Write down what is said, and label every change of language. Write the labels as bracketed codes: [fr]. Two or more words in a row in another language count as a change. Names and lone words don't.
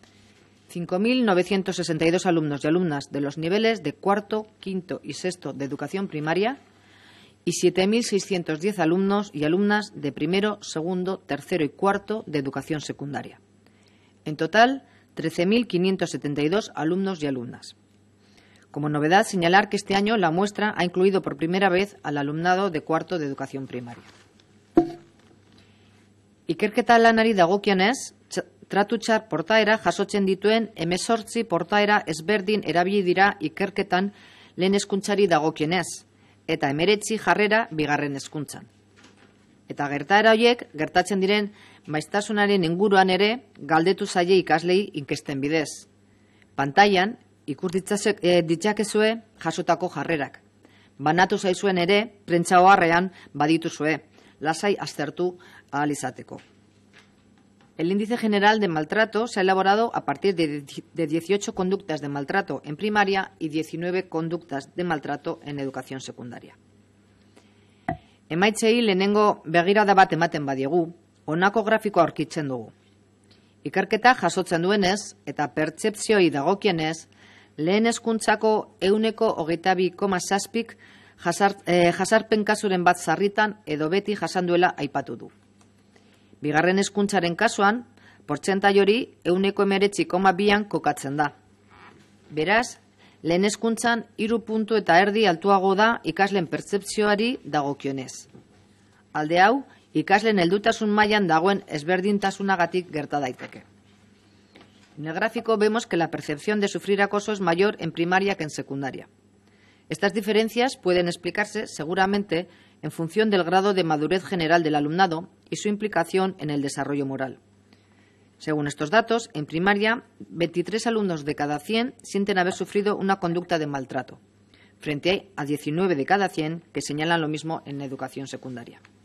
[es] 5.962 alumnos y alumnas de los niveles de cuarto, quinto y sexto de educación primaria y 7.610 alumnos y alumnas de primero, segundo, tercero y cuarto de educación secundaria. En total, 13.572 alumnos y alumnas. Como novedad, señalar que este año la muestra ha incluido por primera vez al alumnado de cuarto de educación primaria. [eu] Ikerketa lanari dagokionez, tratu txar portaera jasotzen dituen 18 portaera ezberdin erabili dira ikerketan lehen hezkuntzari dagokionez, eta 19 jarrera bigarren hezkuntzan. Eta gertaera horiek gertatzen diren maiztasunaren inguruan ere galdetu zaie ikaslei inkesten bidez. Pantailan ikus ditzakezue jasotako jarrerak. Banatu zaizuen ere, prentsa oharrean badituzue, lasai aztertu ahal izateko. [es] El índice general de maltrato se ha elaborado a partir de 18 conductas de maltrato en primaria y 19 conductas de maltrato en educación secundaria. [eu] Emaitzei lehenengo begirada bat ematen badiegu, honako grafikoa aurkitzen dugu. Ikerketa jasotzen duenez eta pertzepzioi dagokienez, lehen hezkuntzako 22,7 jasarpen kasuren bat sarritan edo beti jasan duela aipatu du. Bigarren hezkuntzaren kasuan, portzentai hori 19,2an kokatzen da. Beraz, lehen hezkuntzan 3,5 puntu altuago da ikasleen pertzepzioari dagokionez. Alde hau, ikasleen heldutasun mailan dagoen ezberdintasunagatik gerta daiteke. [es] En el gráfico vemos que la percepción de sufrir acoso es mayor en primaria que en secundaria. Estas diferencias pueden explicarse seguramente en función del grado de madurez general del alumnado y su implicación en el desarrollo moral. Según estos datos, en primaria, 23 alumnos de cada 100 sienten haber sufrido una conducta de maltrato, frente a 19 de cada 100 que señalan lo mismo en educación secundaria.